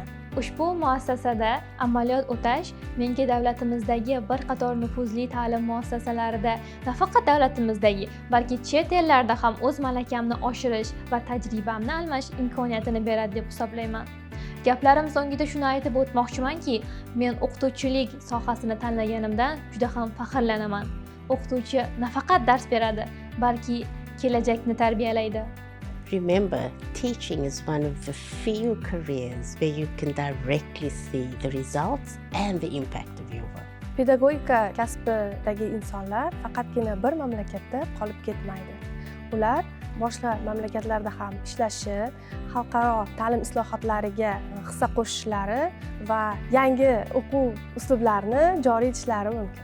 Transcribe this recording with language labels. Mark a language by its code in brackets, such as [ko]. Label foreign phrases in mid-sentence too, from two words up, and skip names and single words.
[uz] Ushbu muassasada amaliyot o'tash menga davlatimizdagi bir qator nufuzli ta'lim muassasalarida nafaqat davlatimizdagi, balki chet ellarda ham o'z malakamni oshirish va tajribamni almashish imkoniyatini beradi deb hisoblayman. Gaplarim so'ngida shuni aytib o'tmoqchimanki, men o'qituvchilik sohasini tanlaganimdan juda ham faxrlanaman. O'qituvchi nafaqat dars beradi, balki kelajakni tarbiyalaydi. [en] Remember, teaching is one of the few careers where you can directly see the results and the impact of your work. [uz] Pedagogika kasbidagi insonlar faqatgina bir mamlakatda qolib ketmaydi. Ular boshqa mamlakatlarda ham ishlashi, xalqaro ta'lim islohotlariga hissa qo'shishlari va yangi o'quv uslublarini joriy etishlari mumkin.